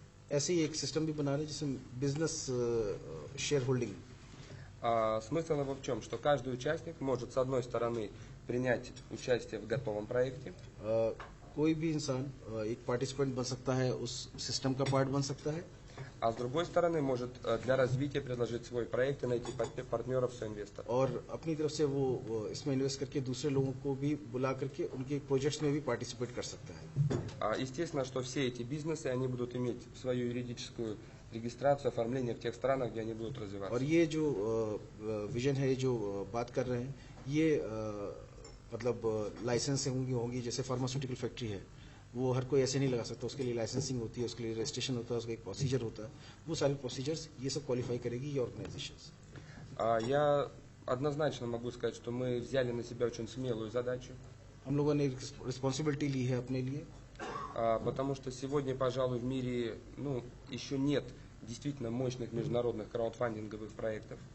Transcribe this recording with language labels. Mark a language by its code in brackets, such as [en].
[hi] ऐसे ही एक सिस्टम भी बना रहे हैं जिसमें बिजनेस शेयर होल्डिंग। [ru] Смысл его в чем? Что каждый участник может с одной стороны принять участие в готовом проекте. [hi] कोई भी इंसान एक पार्टिसिपेंट बन सकता है, उस सिस्टम का पार्ट बन सकता है। [ru] А с другой стороны может для развития предложить свой проект и найти партнеров, соинвесторов. [hi] और अपनी तरफ से वो इसमें इन्वेस्ट करके दूसरे लोगों को भी बुला करके उनके प्रोजेक्ट्स में भी पार्टिसिपेट कर सकता है। [ru] Естественно, что все эти бизнесы, они будут иметь свою юридическую регистрацию, оформление в тех странах, где они будут развиваться. [hi] और ये जो विजन है, जो बात कर रहे हैं, ये मतलब लाइसेंस होंगी, जैसे फार्मास्यूटिकल फैक्ट्री है, वो हर कोई ऐसे नहीं लगा सकता, उसके लिए लाइसेंसिंग होती है, उसके लिए रजिस्ट्रेशन होता है, उसका एक प्रोसीजर होता है, वो सारे प्रोसीजर्स ये सब क्वालिफाई करेगी ये ऑर्गेनाइजेशंस। [ru] Я однозначно могу сказать, что мы взяли на себя очень смелую задачу. [hi] हम लोगों ने रिस्पॉन्सिबिलिटी ली है अपने लिए, [ru] потому что сегодня, пожалуй, в мире еще нет действительно мощных международных краудфандинговых проектов.